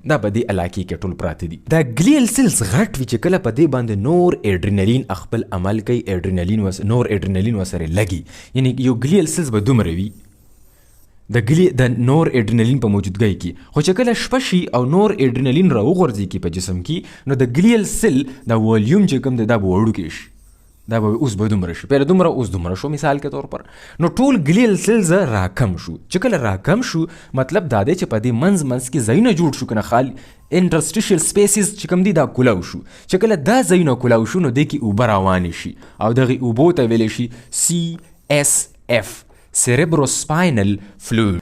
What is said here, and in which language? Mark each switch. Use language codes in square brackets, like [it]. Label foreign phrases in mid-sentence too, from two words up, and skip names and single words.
[ps] دا په دې علاقې کې ټول پراته دي. دا [en] glial cells [ps] غټ وي چې کله په دې باندې نور ایډرینالین خپل عمل کوي، نور ایډرینالین ورسره لګي. یعنی یو [en] glial cells [ps] به دومره وي د نور ایډرینالین په موجودګۍ کې. خو چې کله شپه شي او نور ایډرینالین راوغورځېږي په جسم کې، نو د [en] glial cell [ps] د والیوم چې کوم دی دا به وړوکی شي، دا به اوس به دومره شي، پهله دومره اوس دومره شو [ur] مثال کے طور پر. [ps] نو ټول [en] glial cells [ps] راکم شو. چې کله راکم شو مطلب دا دی چې په دې منځ کې ځایونه جوړ شو، کنه خال [en] interstitial spaces [ps] چې کوم دي دا کولاو شو. چې کله دا ځایونه کولاو شو نو دې کې اوبه روانې شي او دغې اوبو ته ویلی شي CSF [en] cerebrospinal fluid.